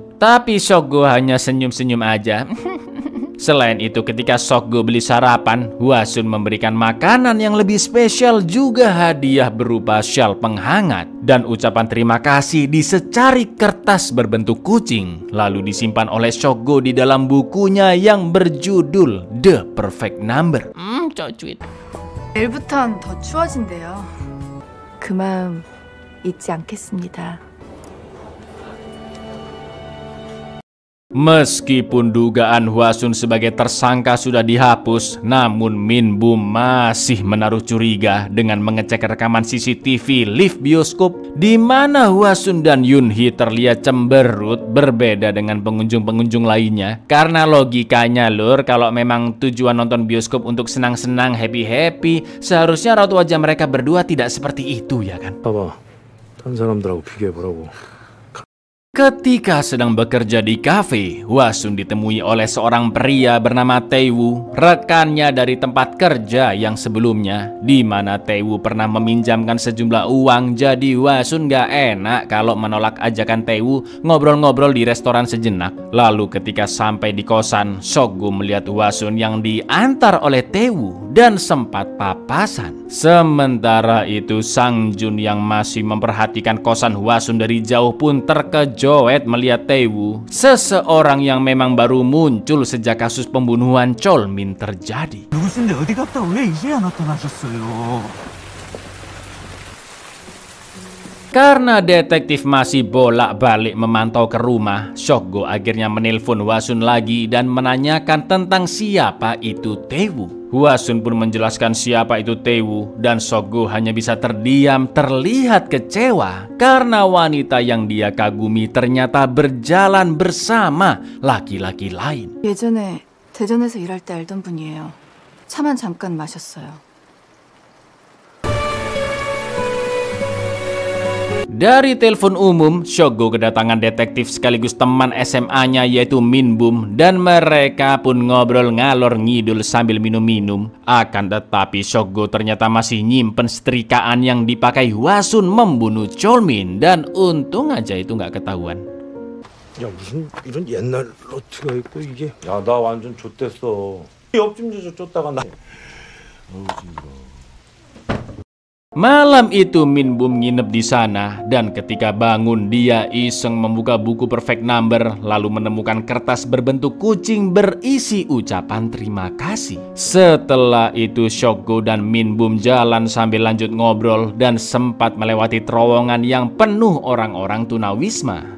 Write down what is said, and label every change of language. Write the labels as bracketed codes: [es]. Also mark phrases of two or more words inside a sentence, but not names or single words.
[id] Tapi Sok-go hanya senyum-senyum aja. Selain itu, ketika Sok-go beli sarapan, Hwasun memberikan makanan yang lebih spesial, juga hadiah berupa syal penghangat dan ucapan terima kasih di secari kertas berbentuk kucing, lalu disimpan oleh Sok-go di dalam bukunya yang berjudul The Perfect Number. 쪼쭈잇. [ko] 내일부턴 더 추워진대요. 그 마음 잊지 않겠습니다. [id] Meskipun dugaan Hwasun sebagai tersangka sudah dihapus, namun Min Bum masih menaruh curiga dengan mengecek rekaman CCTV lift bioskop di mana Hwasun dan Yun-hee terlihat cemberut berbeda dengan pengunjung-pengunjung lainnya. Karena logikanya lur, kalau memang tujuan nonton bioskop untuk senang-senang, happy-happy, seharusnya raut wajah mereka berdua tidak seperti itu ya kan? [ko] 봐봐, 다른 사람들하고 비교해보라고. [id] Ketika sedang bekerja di kafe, Hwasun ditemui oleh seorang pria bernama Tae-woo, rekannya dari tempat kerja yang sebelumnya, di mana Tae-woo pernah meminjamkan sejumlah uang. Jadi Hwasun gak enak kalau menolak ajakan Tae-woo ngobrol-ngobrol di restoran sejenak. Lalu ketika sampai di kosan, Sok-go melihat Hwasun yang diantar oleh Tae-woo dan sempat papasan. Sementara itu Sang Jun yang masih memperhatikan kosan Hwasun dari jauh pun terkejut melihat Tae-woo, seseorang yang memang baru muncul sejak kasus pembunuhan Chol-min terjadi. [ko] 누구신데 어디 갔다 왜 이제야 나타나셨어요? [id] Karena detektif masih bolak-balik memantau ke rumah, Sok-go akhirnya menelpon Hwasun lagi dan menanyakan tentang siapa itu Tae-woo. Hwasun pun menjelaskan siapa itu Tae-woo dan Sok-go hanya bisa terdiam terlihat kecewa karena wanita yang dia kagumi ternyata berjalan bersama laki-laki lain. [ko] 예전에 대전에서 일할 때 알던 분이에요. 차만 잠깐 마셨어요. [id] Dari telepon umum, Sok-go kedatangan detektif sekaligus teman SMA-nya yaitu Min Bum, dan mereka pun ngobrol [jv] ngalor ngidul [id] sambil minum-minum. Akan tetapi Sok-go ternyata masih nyimpen setrikaan yang dipakai Hwasun membunuh Chol-min, dan untung aja itu nggak ketahuan. [ko] 야, 무슨 이런 옛날 로트가 있고 이게. 야, 나 완전 좆됐어. 옆집 여자 쫓다가 나. 어우, 징그러워. [id] Malam itu Min Bum nginep di sana dan ketika bangun dia iseng membuka buku Perfect Number lalu menemukan kertas berbentuk kucing berisi ucapan terima kasih. Setelah itu Sok-go dan Min Bum jalan sambil lanjut ngobrol dan sempat melewati terowongan yang penuh orang-orang tunawisma.